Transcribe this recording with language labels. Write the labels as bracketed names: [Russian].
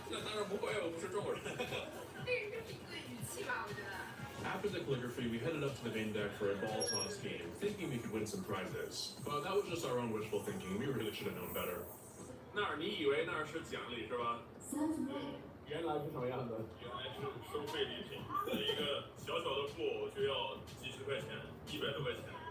[Chinese] 那当然不会，我不是中国人。这是一个语气吧，我觉得。 [English] After the calligraphy, we headed up to the main deck for a ball toss game, thinking we could win some prizes. But that was just our own wishful thinking. We really should have known better. [Chinese] 那儿，你以为那儿是奖励是吧？原来是什么样的？原来是收费礼品，一个小小的布就要几十块钱，100多块钱。